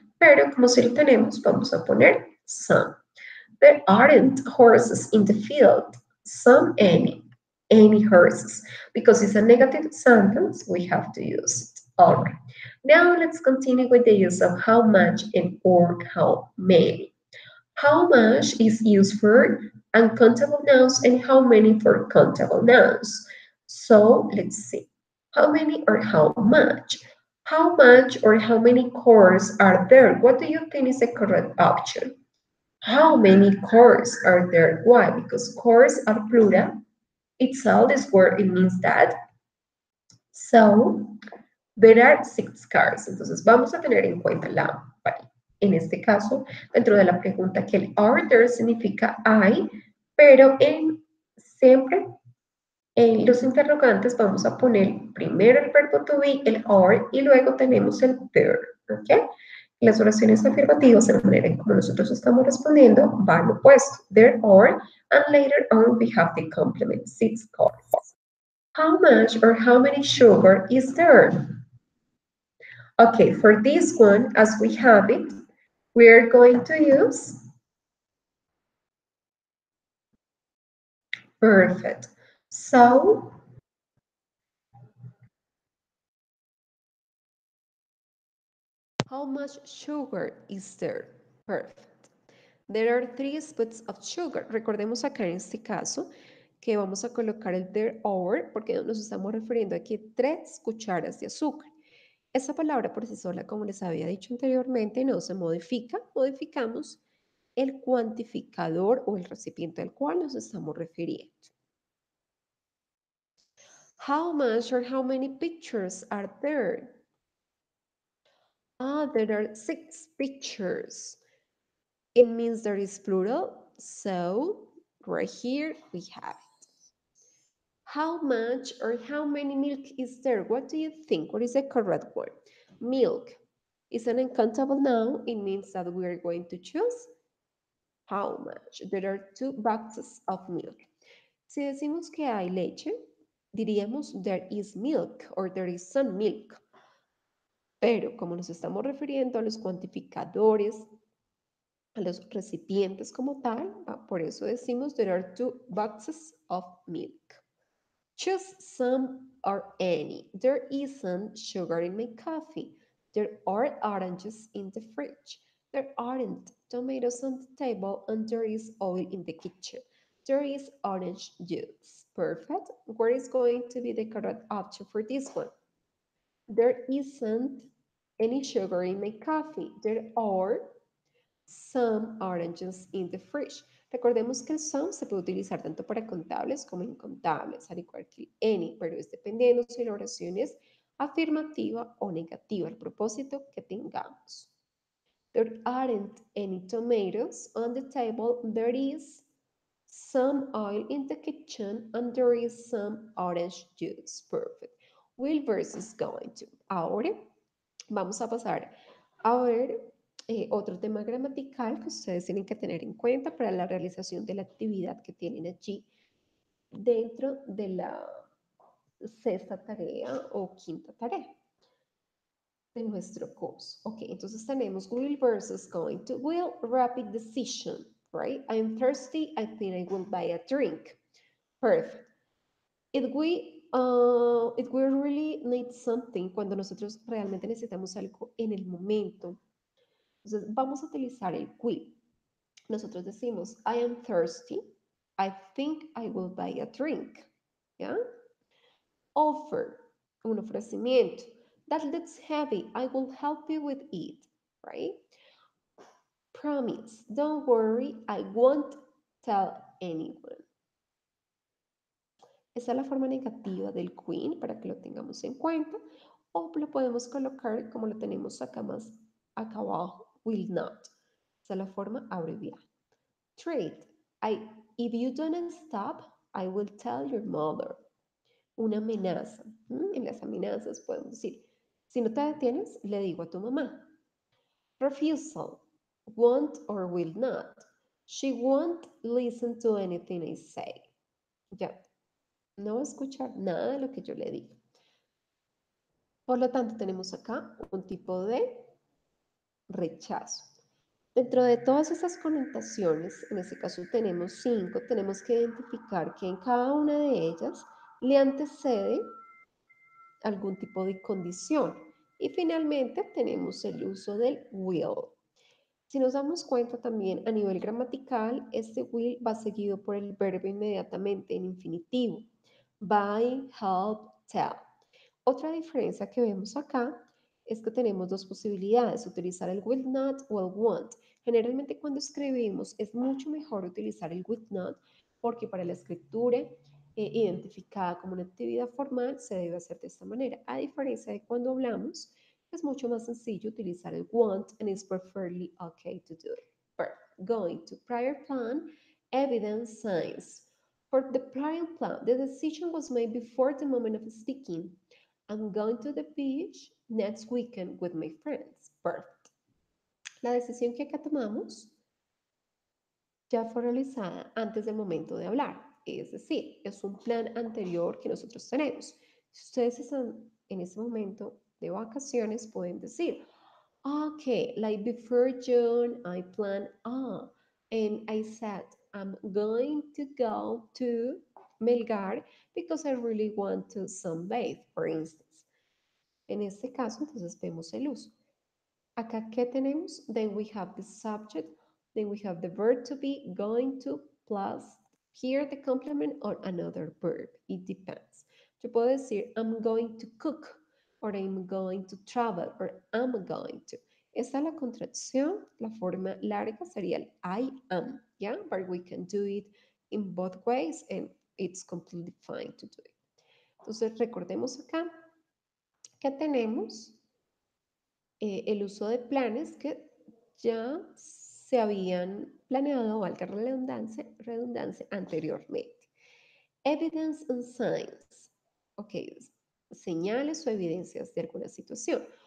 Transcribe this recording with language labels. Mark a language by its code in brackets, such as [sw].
[es] Pero como si lo tenemos, vamos a poner some. [en] There aren't horses in the field. Some any horses. Because it's a negative sentence, we have to use it. All right. Now let's continue with the use of how much and or how many. How much is used for uncountable nouns and how many for countable nouns. So let's see. How many or how much? How much or how many cores are there? What do you think is the correct option? How many cores are there? Why? Because cores are plural. Itself, this word, it means that. So, there are 6 cars. [es] Entonces, vamos a tener en cuenta la, en este caso, dentro de la pregunta que el are there significa hay, pero siempre en los interrogantes vamos a poner primero el verbo to be, el are, y luego tenemos el there, ¿ok? Las oraciones afirmativas, de la manera en como nosotros estamos respondiendo, van opuesto. [en] There are, and later on we have the complement, 6 cars. How much or how many sugar is there? Okay, for this one, as we have it, we are going to use perfect. So, how much sugar is there? Perfect. There are 3 scoops of sugar. [es] Recordemos acá en este caso que vamos a colocar el there are porque nos estamos refiriendo aquí a 3 cucharas de azúcar. Esa palabra por sí sola, como les había dicho anteriormente, no se modifica. Modificamos el cuantificador o el recipiente al cual nos estamos refiriendo. [en] How much or how many pictures are there? There are 6 pictures. It means there is plural, so right here we have it. How much or how many milk is there? What do you think? What is the correct word? Milk is an uncountable noun. It means that we are going to choose how much. There are 2 boxes of milk. [es] Si decimos que hay leche, diríamos [en] there is milk or there is some milk. [es] Pero como nos estamos refiriendo a los cuantificadores, a los recipientes como tal, por eso decimos [en] there are 2 boxes of milk. Choose some or any. There isn't sugar in my coffee. There are oranges in the fridge. There aren't tomatoes on the table and there is oil in the kitchen. There is orange juice. Perfect. Where is going to be the correct option for this one? There isn't any sugar in my coffee. There are some oranges in the fridge. [es] Recordemos que el some se puede utilizar tanto para contables como incontables, al igual que el any, pero es dependiendo si la oración es afirmativa o negativa, el propósito que tengamos. [en] There aren't any tomatoes on the table. There is some oil in the kitchen and there is some orange juice. Perfect. Will versus going to. [es] Ahora vamos a pasar a ver otro tema gramatical que ustedes tienen que tener en cuenta para la realización de la actividad que tienen allí dentro de la 6ª tarea o 5ª tarea. de nuestro curso. Ok, entonces tenemos will versus going to. [en] Will, rapid decision, right? I'm thirsty, I think I will buy a drink. Perfect. It will really need something [es] cuando nosotros realmente necesitamos algo en el momento. Entonces, vamos a utilizar el will. Nosotros decimos, [en] I am thirsty, I think I will buy a drink. ¿Ya? Offer, [es] un ofrecimiento. [en] That looks heavy, I will help you with it, right? Promise, don't worry, I won't tell anyone. [es] Esa es la forma negativa del queen para que lo tengamos en cuenta. O lo podemos colocar como lo tenemos acá más acá abajo, will not. Esa es la forma abreviada. [en] Trade. If you don't stop, I will tell your mother. [es] Una amenaza. En las amenazas podemos decir, si no te detienes, le digo a tu mamá. [en] Refusal. Won't or will not. She won't listen to anything I say. [es] Ya, no va a escuchar nada de lo que yo le diga. Por lo tanto, tenemos acá un tipo de rechazo. Dentro de todas esas connotaciones, en este caso tenemos 5, tenemos que identificar que en cada una de ellas le antecede algún tipo de condición. Y finalmente tenemos el uso del will. Si nos damos cuenta también a nivel gramatical, este will va seguido por el verbo inmediatamente en infinitivo. Buy, help, tell. Otra diferencia que vemos acá es que tenemos dos posibilidades, utilizar el will not o el won't. Generalmente cuando escribimos es mucho mejor utilizar el will not porque para la escritura identificada como una actividad formal se debe hacer de esta manera. A diferencia de cuando hablamos, es mucho más sencillo utilizar el want [en] and it's perfectly okay to do it. But going to prior plan, evidence, signs. For the prior plan, the decision was made before the moment of speaking. I'm going to the beach next weekend with my friends. Perfect. [es] La decisión que acá tomamos ya fue realizada antes del momento de hablar. Es decir, es un plan anterior que nosotros tenemos. Si ustedes están en ese momento de vacaciones, pueden decir, [en] okay, like before June, I planned, and I said, I'm going to go to Melgar because I really want to sunbathe, for instance. [es] En este caso, entonces vemos el uso. Acá, ¿qué tenemos? [en] Then we have the subject, then we have the verb to be, going to, plus here the complement or another verb. It depends. [es] Yo puedo decir, [en] I'm going to cook, or I'm going to travel, or I'm going to. [es] Esta es la contracción, la forma larga sería el I am, ¿ya? [en] But we can do it in both ways and it's completely fine to do it. [es] Entonces, recordemos acá que tenemos el uso de planes que ya se habían planeado, valga redundancia, anteriormente. [en] Evidence and signs. [es] Ok, señales o evidencias de alguna situación.